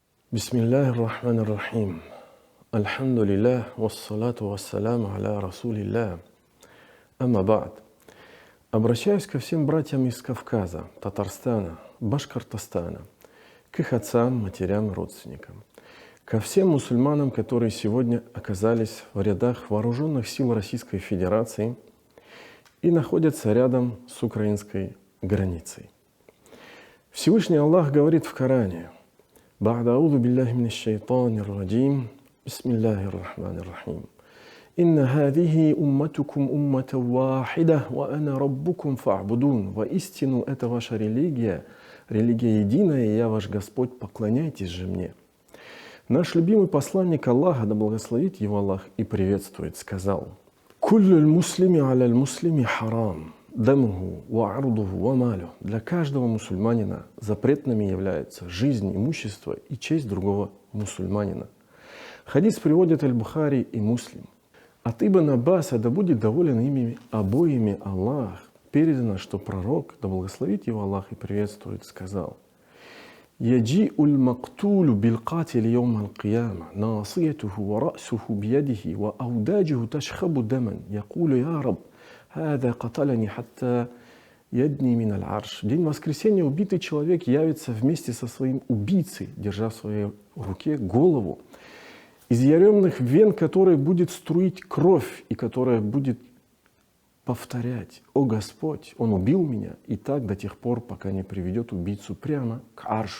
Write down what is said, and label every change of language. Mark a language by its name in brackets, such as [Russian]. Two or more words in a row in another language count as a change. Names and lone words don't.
[Arabic] بسم الله الرحمن الرحيم. الحمد لله، والصلاة والسلام على رسول الله. أما بعد. [Russian] Обращаюсь ко всем братьям из Кавказа, Татарстана, Башкортостана, к их отцам, матерям, родственникам, ко всем мусульманам, которые сегодня оказались в рядах вооруженных сил Российской Федерации и находятся рядом с украинской границей. Всевышний Аллах говорит в Коране: [Arabic] «بعد أعوذ بالله من الشيطان الرجيم، بسم الله الرحمن الرحيم. إن هذه أمتكم أمة واحدة، وأنا ربكم فاعبدون». [Russian] Воистину, это ваша религия, религия единая, и я ваш Господь, поклоняйтесь же мне. Наш любимый посланник Аллаха, да благословит его Аллах и приветствует, сказал: [Arabic] «كل المسلم على المسلم حرام، دمه وعرضه وماله». [Russian] Для каждого мусульманина запретными являются жизнь, имущество и честь другого мусульманина. Хадис приводит Аль-Бухари и Муслим. От Ибн Аббаса, да будет доволен ими обоими Аллах, передано, что пророк, да благословит его Аллах и приветствует, сказал: [Arabic] «يجيء المقتول بالقاتل يوم القيامة، ناصيته ورأسه بيده، وأوداجه تشخب دما، يقول يا رب، هذا قتلني حتى يدنيه من العرش». [Russian] В день воскресения убитый человек явится вместе со своим убийцей, держа в своей руке голову, из яремных вен которой будет струить кровь и которая будет повторять: «О Господь, он убил меня», и так до тех пор, пока не приведет убийцу прямо к аршу.